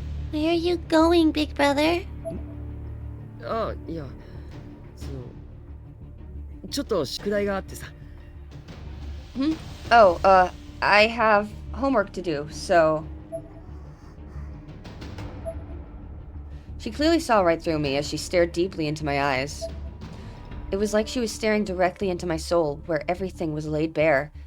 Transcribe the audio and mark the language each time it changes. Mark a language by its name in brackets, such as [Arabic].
[English] Where are you going, big brother? [Japanese] あ、いや、ちょっと宿題があってさ。 [English] Oh, I have homework to do, so... She clearly saw right through me as she stared deeply into my eyes. It was like she was staring directly into my soul, where everything was laid bare.